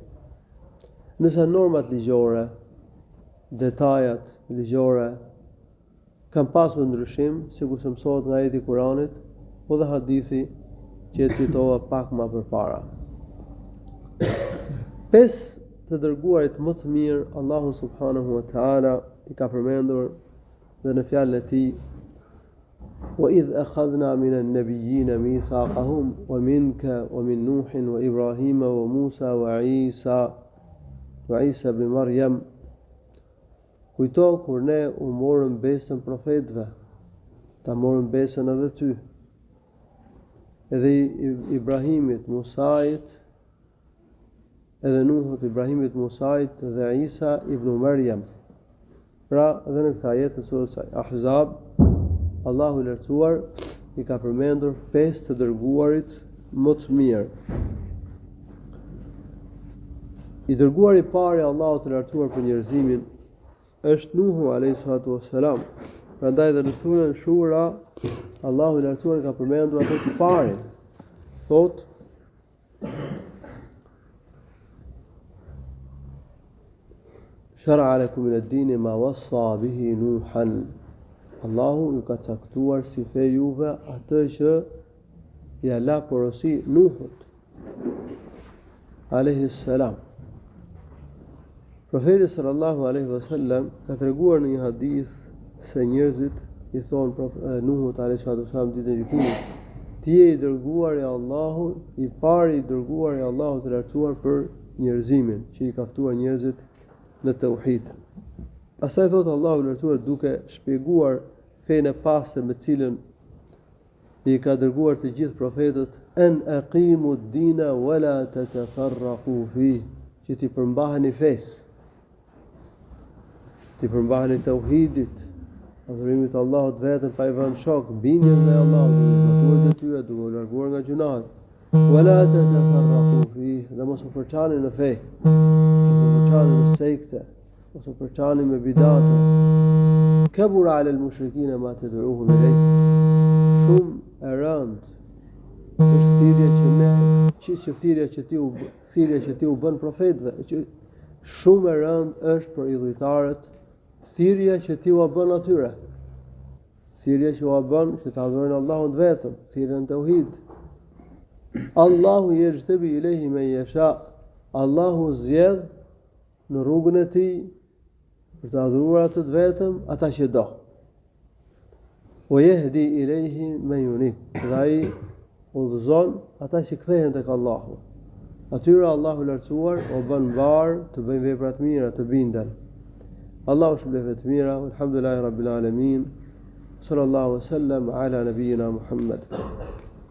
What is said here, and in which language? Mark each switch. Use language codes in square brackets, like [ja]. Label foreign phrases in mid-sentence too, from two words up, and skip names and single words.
[sq] Nëse normat ligjore, detajat ligjore kanë pasur ndryshim, sikur se mësohet nga ajeti i Kuranit, po dhe hadithi që e citova pak më përpara. 5 të dërguarit më të mirë, Allahu [ar] سبحانه وتعالى [sq] i ka përmendur dhe në fjalën e tij: [ar] "وإذ أخذنا من النبيين ميثاقهم ومنك ومن نوح وإبراهيم وموسى وعيسى ابن مريم." [sq] Kujto kur ne u morëm besën profetëve, ta morëm besën edhe ty, edhe Ibrahimit, Musait, edhe Nuhut, Ibrahimit, Musait dhe Isa ibn Maryam. Pra, edhe në këta jetë të surës Ahzab, Allahu i lartësuar i ka përmendur 5 të dërguarit më të mirë. I dërguari i parë i Allahut të lartësuar për njerëzimin është Nuhu [ar] عليه الصلاة والسلام. [sq] Prandaj dhe në surën Shura, Allahu i lartësuar ka përmendur atë të parin. Thotë: [ar] "شرع لكم من الدين ما وصى به نوحا." [sq] Allahu ju ka caktuar si fe juve atë që ja la porosi Nuhut [ar] عليه السلام. [sq] Profeti [ar] صلى الله عليه وسلم [sq] ka treguar në një hadith se njerëzit i thonë Nuhut [ar] عليه السلام [sq] ditën e gjykimit: "Ti je i dërguar i Allahut, i pari i dërguar i Allahut të lartësuar për njerëzimin, që i ka ftuar njerëzit në tauhid." Pastaj thotë Allahu i lartësuar duke shpjeguar fenë e pastër me cilën i ka dërguar të gjithë profetët: [ar] "أن أقيموا الدين ولا تتفرقوا فيه." [sq] Që ti përmbaheni fesë, ti përmbaheni tauhidit, adhurimit të Allahut vetëm pa i vënë shok, bindjen ndaj Allahut, duke detyra, duke u larguar nga gjunahet. [ar] ولا تتفرقوا فيه, [sq] dhe mos u përçani në fe, mos u përçani në sekte, mos u përçani me bidate. [ar] كبر على المشركين ما تدعوهم إليه. [sq] Shumë e rëndë është thirrja që ti u bën profetëve, që shumë e rëndë është për idhujtarët thirrja që ti u bën atyre. Thirrja që u bën që ta adhurojnë Allahun vetëm, thirrën tauhid. [ar] الله يجتبي إليه من يشاء. [sq] Allahu zgjedh në rrugën e tij për të adhuruar atë vetëm ata që do. [ar] ويهدي إليه من ينيب. [sq] Dhe ai udhëzon ata që kthehen tek Allahu. Atyre Allahu lartësuar o bën varë të bëjnë vepra të mira, të binden. Allahu shpëlbeve të mira, [ar] الحمد لله رب العالمين. صلى الله عليه وسلم على نبينا محمد.